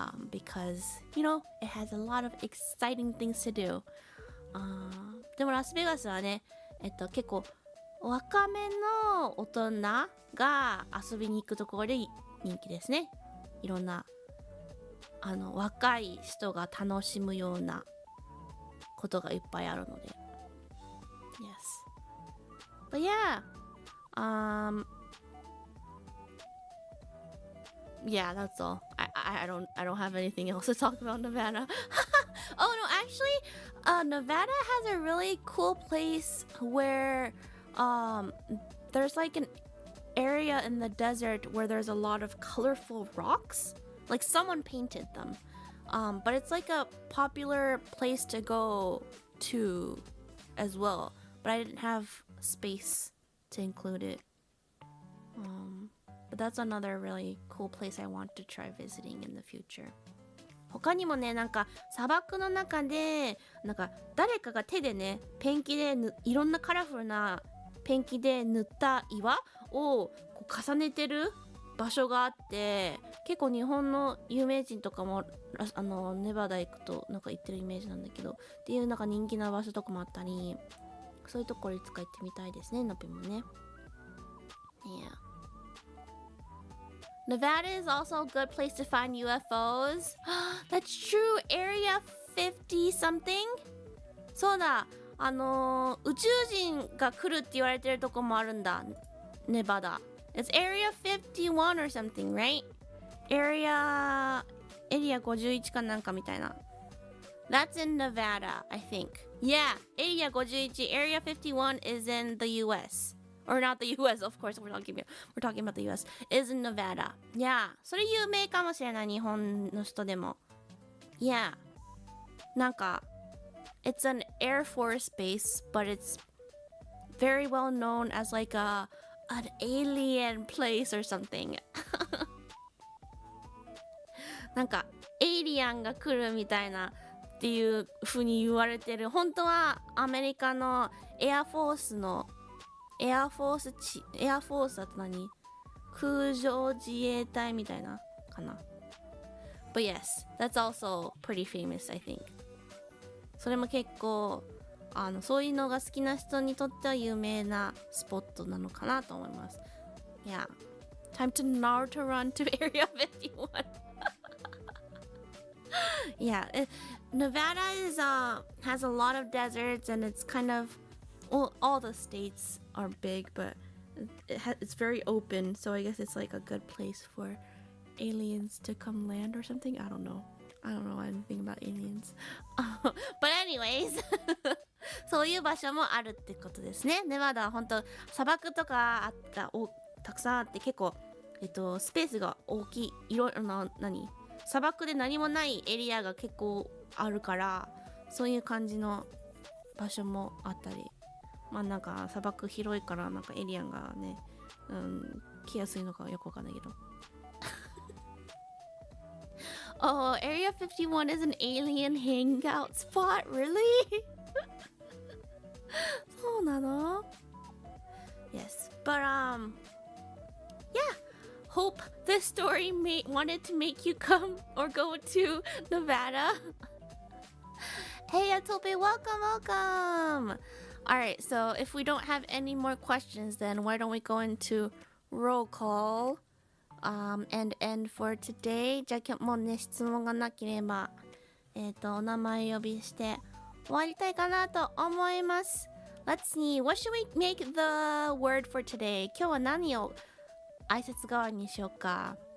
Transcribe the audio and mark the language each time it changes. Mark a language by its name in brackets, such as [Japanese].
[English] Because, you know, it has a lot of exciting things to do. [Japanese] でもラスベガスはね、結構若めの大人が遊びに行くところで人気ですね。いろんな若い人が楽しむようなことがいっぱいあるので。 [English] Yes. But yeah. Yeah, that's all. I don't have anything else to talk about Nevada. Oh no, actually, Nevada has a really cool place where there's like an area in the desert where there's a lot of colorful rocks. Like someone painted them. But it's like a popular place to go to as well. But I didn't have space to include it. But that's another really cool place I want to try visiting in the future. [Japanese] 他にもね、なんか砂漠の中でなんか誰かが手でねペンキでいろんなカラフルなペンキで塗った岩をこう重ねてる場所があって、結構日本の有名人とかもネバダ行くとなんか行ってるイメージなんだけどっていうなんか人気な場所とかもあったり、そういうところいつか行ってみたいですね、のぴもね。 [English] Yeah. Nevada is also a good place to find UFOs. That's true. Area 50 something? [Japanese] そうだ。宇宙人が来るって言われてるとこもあるんだ。ネバダ。 [English] It's Area 51 or something, right? [Japanese] Area 51かなんかみたいな。 [English] That's in Nevada, I think. Yeah, Area 51. Area 51 is in the US.Or not the US, of course, we're talking about the US. Is in Nevada. Yeah. [Japanese] それ有名かもしれない、日本の人でも。 [English] Yeah. [Japanese] なんか、 [English] it's an Air Force base, but it's very well known as like an alien place or something. [Japanese] なんか、エイリアンが来るみたいなっていう風に言われてる。本当はアメリカのエアフォースのエアフォースだと何？空上自衛隊みたいなかな。 [English] But yes, that's also pretty famous, I think. [Japanese] それも結構そういうのが好きな人にとっては有名なスポットなのかなと思います。 [English] Yeah. Time to Naruto run to Area 51. Yeah, Nevada has a lot of deserts and it's kind of all the states are big, but it's very open, so I guess it's like a good place for aliens to come land or something. I don't know anything about aliens. But anyways [Japanese] そういう場所もあるってことですね。ネバダは本当砂漠とかがたくさんあって結構スペースが大きいいろいろな砂漠で何もないエリアが結構あるからそういう感じの場所もあったりまあなんか砂漠広いからなんかエリアンがね、来やすいのかよくわかんないけど [English] Oh, Area 51 is an alien hangout spot? Really? [Japanese] そうなの [English] Yes, but yeah, hope this story wanted to make you come or go to Nevada. Hey, Atope, welcome. Alright, so if we don't have any more questions, then why don't we go into roll call and end for today? [Japanese] じゃあ今日もうね、質問がなければ、お名前呼びして終わりたいかなと思います。 [English] Let's see, what should we make the word for today? [Japanese] 今日は何を挨拶代わりにしようか。